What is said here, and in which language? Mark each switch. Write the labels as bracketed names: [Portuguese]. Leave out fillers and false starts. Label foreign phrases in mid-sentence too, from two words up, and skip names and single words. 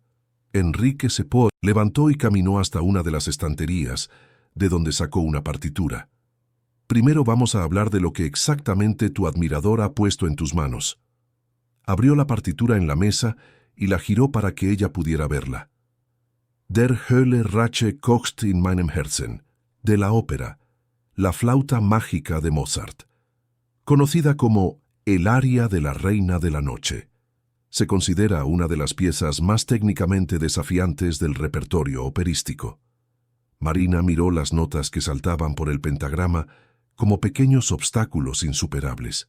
[Spanish] Enrique Sepó levantó y caminó hasta una de las estanterías, de donde sacó una partitura. «Primero vamos a hablar de lo que exactamente tu admirador ha puesto en tus manos». Abrió la partitura en la mesa y la giró para que ella pudiera verla. [German] «Der Höhle Rache kocht in meinem Herzen», [Spanish] de la ópera La flauta mágica de Mozart, conocida como el aria de la Reina de la Noche. Se considera una de las piezas más técnicamente desafiantes del repertorio operístico. Marina miró las notas que saltaban por el pentagrama como pequeños obstáculos insuperables.